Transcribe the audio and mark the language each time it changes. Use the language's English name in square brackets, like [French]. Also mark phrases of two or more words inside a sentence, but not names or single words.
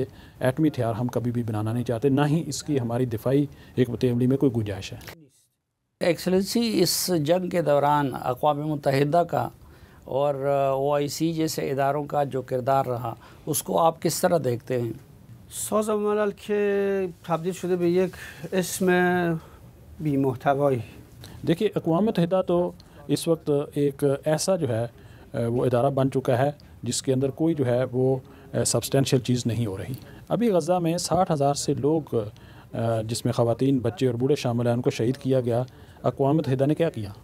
[Urdu] ایٹمی ہتھیار ہم کبھی بھی بنانا نہیں چاہتے، نہ ہی اس کی ہماری دفاعی حکمت عملی میں کوئی گنجائش ہے۔ ایکسلنسی اس جنگ کے دوران اقوام متحدہ کا اور OIC جیسے اداروں کا جو کردار رہا اس کو آپ کس طرح دیکھتے ہیں؟ [Persian] سازمان ملل که تبدیل شده به یک اسم بی محتوایی. [Urdu] دیکھیے اقوام متحدہ تو اس وقت ایک ایسا جو ہے وہ ادارہ بن چکا ہے جس کے اندر کوئی جو ہے وہ سبسٹینشیل چیز نہیں ہو رہی۔ ابھی غزہ میں 60,000 سے لوگ جس میں خواتین، بچے اور بوڑھے شامل ہیں ان کو شہید کیا گیا۔ اقوام متحدہ نے کیا کیا؟